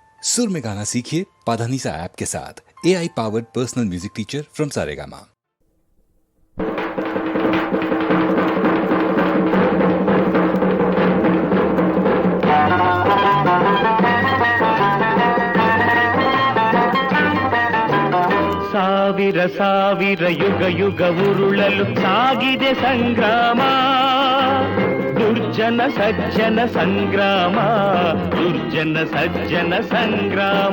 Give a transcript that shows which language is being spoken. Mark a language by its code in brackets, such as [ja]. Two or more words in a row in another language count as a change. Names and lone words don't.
[hi] सुर में गाना सीखिए पाधानीसा ऐप के साथ। [en] AI powered personal music teacher from [hi] सारेगामा। [kn] ಸಾವಿರ ಸಾವಿರ ಯುಗ ಯುಗ ಉರುಳಲು ಸಾಗಿದೆ ಸಂಗ್ರಾಮ, ದುರ್ಜನ ಸಜ್ಜನ ಸಂಗ್ರಾಮ, ದುರ್ಜನ ಸಜ್ಜನ ಸಂಗ್ರಾಮ.